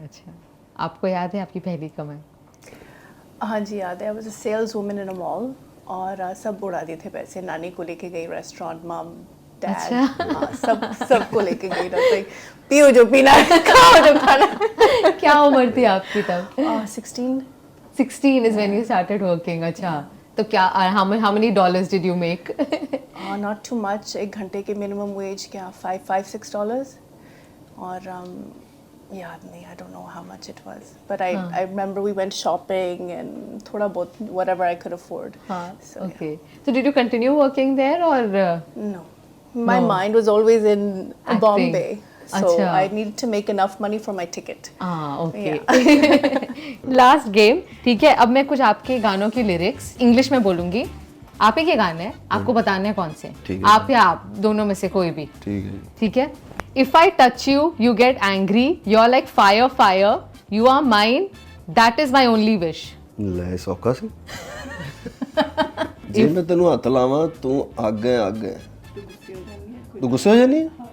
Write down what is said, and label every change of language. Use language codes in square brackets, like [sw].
[hi] अच्छा, आपको याद है आपकी पहली कमाई? हाँ जी, याद है। [en] I was a sales woman in a mall [hi] और सब उड़ा दिए थे पैसे। नानी को लेके गई रेस्टोरेंट, मम, डैड, अच्छा। सबको लेके गई। लाइक पियो जो पीना है, खाओ जो खाना। क्या उम्र थी आपकी तब? 16 [en] is when you started working. [hi] अच्छा, तो क्या [en] how many dollars did you make? Not too much. [hi] एक घंटे के मिनिमम वेज क्या $5-6 और याद नहीं, [en] I don't know how much it was, but I remember we went shopping and [hi] थोड़ा बहुत [en] Whatever I could afford. Okay, so did you continue working there or? No, my mind was always in Acting. Bombay, so [hi] Achha. [en] I needed to make enough money for my ticket. Okay. [hi] Last game, ठीक है। अब मैं कुछ आपके गानों की lyrics English में बोलूंगी, आप ही के गाने हैं, आपको बताने हैं कौन से। ठीक है। आप या आप, दोनों में से कोई भी। ठीक है। ठीक है। [en] If I touch you, you get angry. You're like fire, fire. You are mine. That is my only wish. [pa] ਲੈ ਸੌਖਾ ਸੀ। ਜੇ ਮੈਂ ਤੈਨੂੰ ਹੱਥ ਲਾਵਾਂ ਤੂੰ ਅੱਗ ਹੈ। ਤੂੰ ਗੁੱਸੇ ਹੋ ਜਾਨੀ?